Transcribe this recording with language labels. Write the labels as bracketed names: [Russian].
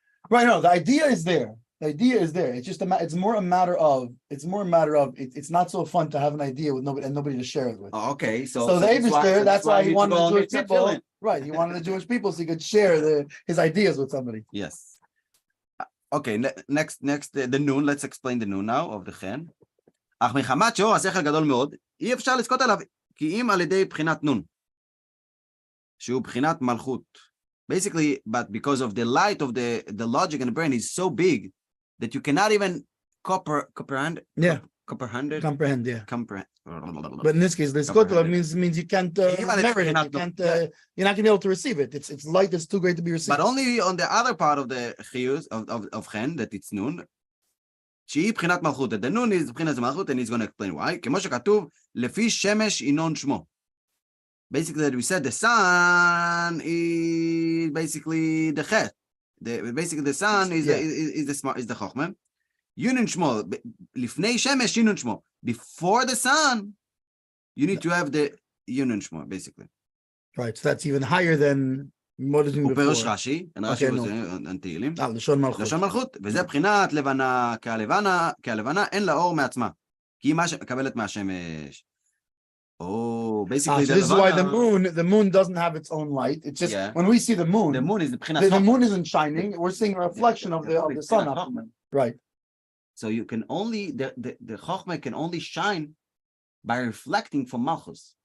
[English] Right. No, the idea is there. The idea is there. It's just it's more a matter of it's not so fun to have an idea with nobody to share it with. Oh, okay, so the Eibishter, that's why he wanted the Jewish people, right? He wanted the Jewish people so he could share his ideas with somebody. Yes. Okay, next the noon. Let's explain the noon now of the chen. [Hebrew] אך מחמת שהוא השכל גדול מאוד, אי אפשר לזכות עליו, כי אם על ידי בחינת נון, שהוא בחינת מלכות. [English] Basically, but because of the light of the logic and the brain is so big that you cannot even comprehend. Yeah. Comprehend. Yeah. Comprehend. But in this case, the skotla means you can't merit it. You can't. You're not gonna be able to receive it. It's light that's too great to be received. But only on the other part of the chiyus of chen, that it's noon. [Hebrew] שהיא בחינת מלכות. [English] The noon is [Hebrew] בחינת מלכות, [English] and he's going to explain why. [Hebrew] כמו שכתוב, לפי שמש ינון שמו. [English] Basically, that we said the sun is basically the chet. Basically, the sun is the chokhmah. Yunun shmo. Lifnei shemesh yunun shmo. Before the sun, you need to have the yunun shmo, basically. Right. So that's even higher than what is before. [Hebrew] ופירוש רש"י, רש"י תהילים. לשון מלכות. לשון מלכות, וזה בחינת לבנה, כהלבנה, אין לה אור מעצמה. כי היא מה שמקבלת מהשמש. [English] Oh, basically, this is why the moon doesn't have its own light. It's just when we see the moon is the moon isn't shining. We're seeing a reflection of the sun. Right. So you can only the chokhmah can only shine by reflecting from malchus.